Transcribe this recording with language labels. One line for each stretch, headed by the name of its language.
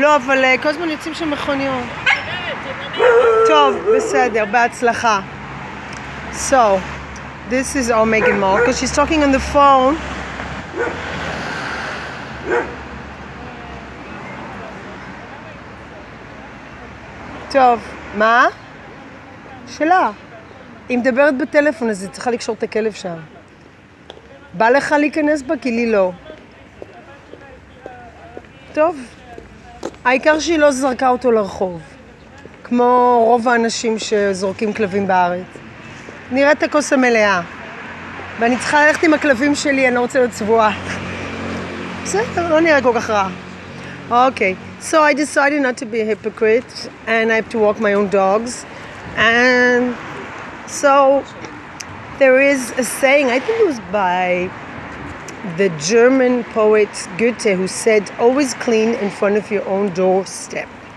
Hebrew: לא, אבל כל הזמן יוצאים שם מכוניות. טוב, בסדר, בהצלחה.
English: So, this is our Meghan Markle. She's talking on the phone.
Hebrew: טוב, מה? שלה. היא מדברת בטלפון, אז היא צריכה לקשור את הכלב שם. בא לך להיכנס בה? כי לי לא. טוב. העיקר שהיא לא זרקה אותו לרחוב. כמו רוב האנשים שזורקים כלבים בארץ. נראה את הכוס המלאה. ואני צריכה ללכת עם הכלבים שלי, אני לא רוצה להיות צבועה. בסדר, לא נראה כל כך רע.
English: Okay, so I decided not to be a hypocrite, and I have to walk my own dogs. And so there is a saying, I think it was by the German poet Goethe, who said, always clean in front of your own doorstep.